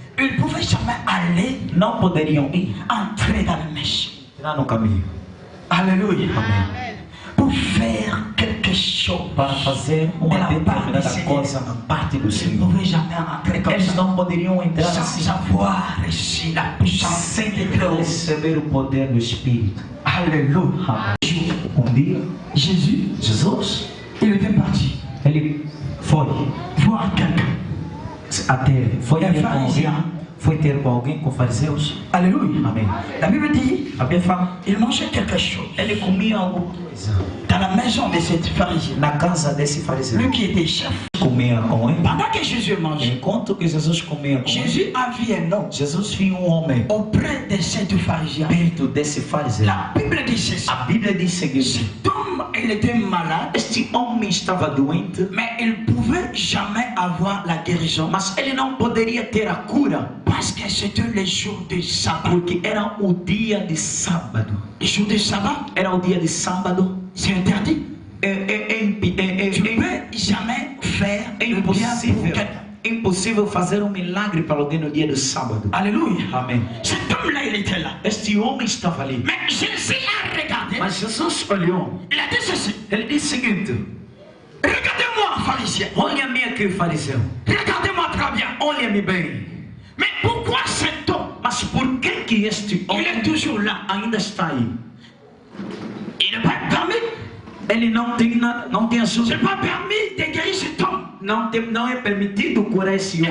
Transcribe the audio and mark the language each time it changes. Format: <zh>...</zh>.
<fr>Ils ne pouvaient jamais aller</fr> <pt>Não poderiam ir</pt> <fr>entrer dans le mission.</fr> <pt>lá no caminho.</pt> <fr>Alléluia.</fr> <pt>Amém.</pt> <fr>Pour faire quelque chose.</fr> <pt>Para fazer uma determinada coisa na parte do</pt> <fr>Ils ne</fr> <pt>Senhor.</pt> <fr>pouvaient jamais entrer comme</fr> <pt>Eles</pt> <fr>ça.</fr> <pt>não poderiam entrar assim</pt> <fr>Sans avoir reçu la puissance de Dieu.</fr> <pt>receber o poder do Espírito.</pt> <fr>Alléluia.</fr> <pt>Amém. Dia, Jesus,</pt> <fr>Il était parti</fr> <pt>ele foi</pt> <fr>voir quelqu'un.</fr> <pt>até, foi É ter com fariseu. alguém, foi ter com alguém, com fariseus.</pt> <fr>Alléluia.</fr> <pt>Amém.</pt> <fr>La Bible dit,</fr> <pt>A Bíblia fala,</pt> <fr>il mangeait quelque chose</fr> <pt>ele comia alguma coisa</pt> <fr>dans la maison de cet pharisien.</fr> <pt>na casa desse fariseu.</pt> <fr>Lui qui était chef,</fr> <pt>comia com ele,</pt> <fr>pendant que Jésus mangeait,</fr> <pt>enquanto que Jesus comia com ele,</pt> <fr>Jésus a vu un homme</fr> <pt>Jesus viu homem</pt> <fr>auprès de ces pharisiens.</fr> <pt>perto desse fariseu.</pt> <fr>La Bible dit ceci.</fr> <pt>A Bíblia diz o seguinte:</pt> <fr>Cet homme, il était malade,</fr> <pt>este homem estava doente,</pt> <fr>mais il pouvait jamais avoir la guérison</fr> <pt>mas ele não poderia ter a cura,</pt> <fr>parce que c'était le jour du sabbat.</fr> <pt>porque era o dia de sábado.</pt> <fr>Le jour du sabbat,</fr> <pt>Era o dia de sábado.</pt> <fr>c'est interdit. Tu</fr> <pt>É</pt> <fr>peux jamais faire le bien pour</fr> <pt>impossível,</pt> <fr>quelqu'un.</fr> <pt>é impossível fazer milagre para alguém no dia do sábado.</pt> <fr>Alléluia.</fr> <pt>Amém.</pt> <fr>Cet homme-là, il était là.</fr> <pt>Este homem estava ali.</pt> <fr>Mais Jésus a regardé.</fr> <pt>Mas Jesus olhou.</pt> <fr>Il a dit ceci.</fr> <pt>Ele disse o seguinte:</pt> <fr>Regardez-moi, pharisien.</fr> <pt>olha-me aqui, fariseu.</pt> <fr>Regardez-moi très bien.</fr> <pt>Olha-me bem.</pt> <fr>Mais pourquoi cet homme,</fr> <pt>Mas por que este</pt> <fr>il</fr> <pt>homem</pt> <fr>est toujours là?</fr> <pt>ainda está aí?</pt> <fr>Il n'est pas permis.</fr> <pt>Ele não tem nada, não tem</pt> <fr>Ce</fr> <pt>ajuda.</pt> <fr>n'est pas permis de guérir cet homme.</fr> <pt>Não é permitido curar esse homem.</pt>